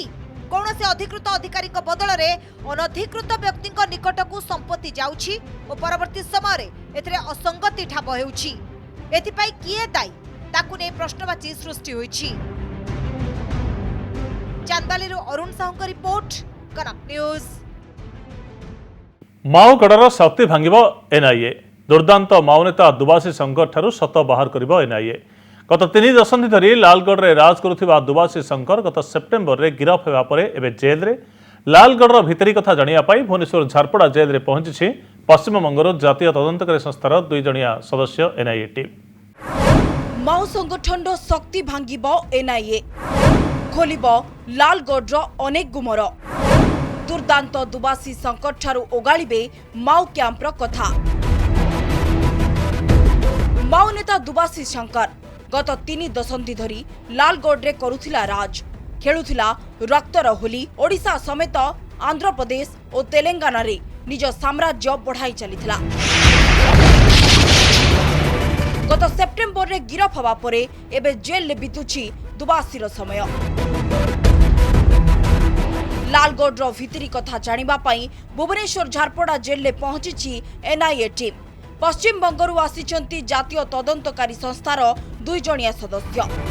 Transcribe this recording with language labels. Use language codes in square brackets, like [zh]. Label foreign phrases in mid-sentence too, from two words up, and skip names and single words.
[or] କୌଣସି ଅଧିକୃତ ଅଧିକାରୀ ବଦଳରେ ଅନଧିକୃତ ବ୍ୟକ୍ତି ନିକଟକୁ ସମ୍ପତ୍ତି ଯାଉଛି ଆଉ ପରବର୍ତ୍ତୀ ସମୟ ଏଥିରେ ଅସଙ୍ଗତି ଠାବ ହେଉଛି। ଏଥିପାଇଁ କିଏ ଦାୟୀ ତାକୁ ନେଇ ପ୍ରଶ୍ନବାଚୀ ସୃଷ୍ଟି ହୋଇଛି। ଚାନ୍ଦବାଲି ଅରୁଣ ସାହୁ ରିପୋର୍ଟ, କନକ ନ୍ୟୁଜ। ମାଓଗଡ଼ ଶକ୍ତି ଭାଙ୍ଗିବ ଏନଆଇଏ। ଦୁର୍ଦ୍ଦାନ୍ତ ମାଓ ନେତା ଦୁବାସୀ ଶଙ୍କର ଠାରୁ ସତ ବାହାର କରିବ ଏନଆଇଏ। ଗତ 3 ଦଶନ୍ଧି ଧରି ଲାଲଗଡ଼ରେ ରାଜ କରୁଥିବା ଦୁବାସୀ ଶଙ୍କର ଗତ ସେପ୍ଟେମ୍ବରରେ ଗିରଫ ହେବା ପରେ ଏବେ ଜେଲରେ ଲାଲଗଡ଼ ଭିତରି କଥା ଜାଣିବା ପାଇଁ ଭୁବନେଶ୍ୱର ଝାରପଡ଼ା ଜେଲରେ ପହଞ୍ଚି ପଶ୍ଚିମ ବଙ୍ଗର ଜାତୀୟ ତଦନ୍ତକାରୀ ସଂସ୍ଥାର 2 ଜଣିଆ ସଦସ୍ୟ ଏନଆଇଏ ଟିମ। ମାଓ ସଙ୍ଗଠନ ଶକ୍ତି ଭାଙ୍ଗିବ ଏନଆଇଏ, ଖୋଲିବ ଲାଲଗଡ଼ ଅନେକ ଗୁମର। ଦୁର୍ଦ୍ଦାନ୍ତ ଦୁବାସୀ ଶଙ୍କର ଠାରୁ ଓଗାଳିବେ ମାଓ କ୍ୟାମ୍ପର କଥା। ମାଓ ନେତା ଦୁବାସୀ ଶଙ୍କର ଗତ 3 ଦଶନ୍ଧି ଧରି ଲାଲଗଡ଼ରେ କରୁଥିଲା ରାଜ, ଖେଳୁଥିଲା ରକ୍ତର ହୋଲି। ଓଡ଼ିଶା ସମେତ ଆନ୍ଧ୍ର ପ୍ରଦେଶ ଆଉ ତେଲଙ୍ଗାନାରେ ନିଜ ସାମ୍ରାଜ୍ୟ ବଢ଼ାଇ ଚାଲିଥିଲା। ଗତ ସେପ୍ଟେମ୍ବରରେ ଗିରଫ ହେବା ପରେ ଏବେ ଜେଲରେ ବିତୁଛି ଦୁବାସୀର ସମୟ। ଲାଲଗଡ଼ ଭିତରି କଥା ଜାଣିବା ପାଇଁ ଭୁବନେଶ୍ୱର ଝାରପଡ଼ା ଜେଲରେ ପହଞ୍ଚି ଏନଆଇଏ ଟିମ। ପଶ୍ଚିମ ବଙ୍ଗରୁ ଆସିଛନ୍ତି ଜାତୀୟ ତଦନ୍ତକାରୀ ସଂସ୍ଥାର 2 ଜଣିଆ ସଦସ୍ୟ।